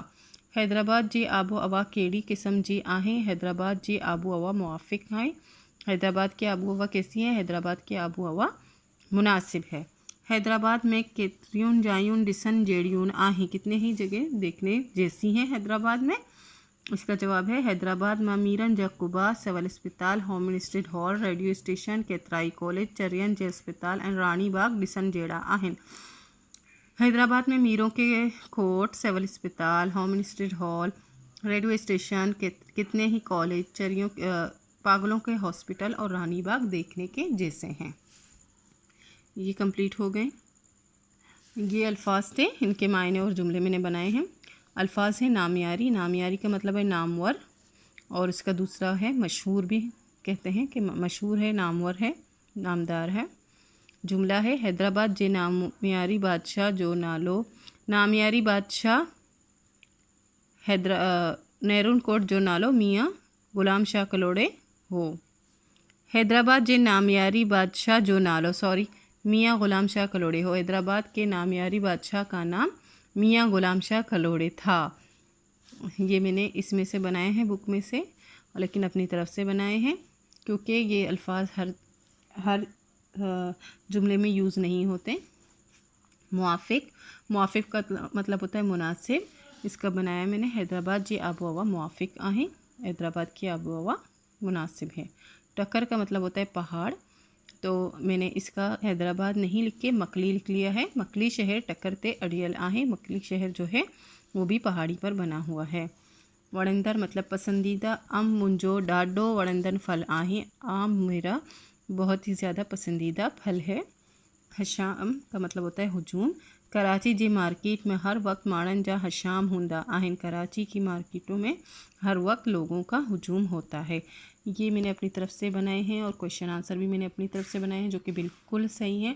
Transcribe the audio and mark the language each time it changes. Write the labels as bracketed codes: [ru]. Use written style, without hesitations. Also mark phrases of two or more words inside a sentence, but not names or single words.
[sd] हैदराबाद जी आबो हवा केड़ी किस्म जी आहे। हैदराबाद जी आबो हवा मुआफ़िक [ur] ہے۔ حیدرآباد کی آبو ہوا کیسی ہے? حیدرآباد کی آبو ہوا مناسب ہے. [sd] हैदराबाद में केतिरियुन जायूं ॾिसण जहिड़ियूं आहे। [ur] کتنے ہی جگہ دیکھنے جیسی ہیں حیدرآباد میں? اس کا جواب ہے [sd] हैदराबाद में मीरन जा कुबा, सिविल अस्पताल, होमस्टेड हॉल, रेडियो स्टेशन, केतराई कॉलेज, चरियन जे अस्पताल एंड रानी बाग ॾिसण जहिड़ा आहिनि। [ur] حیدرآباد میں میروں کے کوٹ، سول اسپتال، ہوم اسٹیڈ ہال، ریڈیو اسٹیشن، کتنے ہی کالج، چریوں پاگلوں کے ہاسپٹل اور رانی باغ دیکھنے کے جیسے ہیں. یہ کمپلیٹ ہو گئے. یہ الفاظ تھے، ان کے معنی اور جملے میں نے بنائے ہیں. الفاظ ہے نامیاری. نامیاری کا مطلب ہے نامور اور اس کا دوسرا ہے مشہور، بھی کہتے ہیں کہ مشہور ہے، نامور ہے، نامدار ہے. جملہ ہے [sd] हैदराबाद जे नामियारी बादशाह जो नालो, नामियारी बादशाह नेरून कोट जो नालो मियाँ ग़ुलाम शाह कलोड़े हो। हैदराबाद जे नामियारी बादशाह जो नालो मियाँ ग़ुलाम शाह कलोड़े हो। [ur] حیدرآباد کے نامیاری بادشاہ کا نام میاں غلام شاہ کلوڑے تھا. یہ میں نے اس میں سے بنائے ہیں، بک میں سے، لیکن اپنی طرف سے بنائے ہیں کیونکہ یہ الفاظ ہر جملے میں یوز نہیں ہوتے. موافق کا مطلب ہوتا ہے مناسب. اس کا بنایا میں نے [sd] हैदराबाद जी आबो हवा मुआफ़िक आहे। [ur] حیدرآباد کی آبو ہوا مناسب ہے۔ ٹکر کا مطلب ہوتا ہے پہاڑ، تو میں نے اس کا حیدرآباد نہیں لکھ کے مکلی لکھ لیا ہے. [sd] मकली शहर टक्कर ते अड़ियल आहे। [ur] مکلی شہر جو ہے وہ بھی پہاڑی پر بنا ہوا ہے. وڑندر مطلب پسندیدہ. [sd] आम मुंजो डाडो वड़ंदन फल आहे। [ur] آم میرا بہت ہی زیادہ پسندیدہ پھل ہے. ہشام کا مطلب ہوتا ہے ہجوم. [sd] कराची जी मार्केट में हर वक्त माणन जा हशाम हुंदा आहिन। [ur] کراچی کی مارکیٹوں میں ہر وقت لوگوں کا ہجوم ہوتا ہے. یہ میں نے اپنی طرف سے بنائے ہیں اور और [en] question answer [ur] بھی میں نے اپنی طرف سے بنائے ہیں جو کہ بالکل صحیح ہیں.